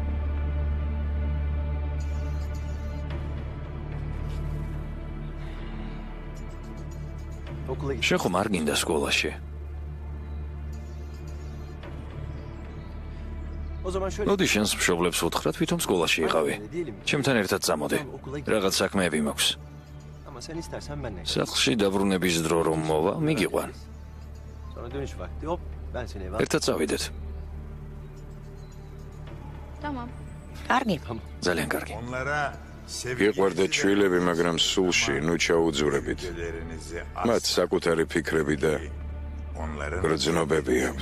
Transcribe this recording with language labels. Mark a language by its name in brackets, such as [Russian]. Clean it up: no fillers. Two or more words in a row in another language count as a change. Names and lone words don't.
[Turkish] Okula git. [Georgian] შენ ხომ არ გინდა სკოლაში? [Turkish] O zaman şöyle. [Georgian] მოდი შენს მშობლებს უთხრა თვითონ სკოლაში იყავი. ჩემთან ერთად წამოდი. რაღაც საქმეები მაქვს. [Turkish] Ama sen istersen benimle. [Georgian] სახლში დაბრუნების დრო რომ მოვა, მიგიყვან. [Turkish] Sonra dönüş vakti hop ben seni eve [Georgian] ერთად წავიდეთ. [Turkish] Tamam. [Georgian] კარგი. ძალიან კარგი. [Turkish] Onlara [Georgian] გიყვარდეთ შვილები, მაგრამ სულში ნუ ჩაუძურებით. [Turkish] sevgilerinizi [Georgian] მათ საკუთარი ფიქრები და [Turkish] onların [Georgian] გრძნობები აქვთ.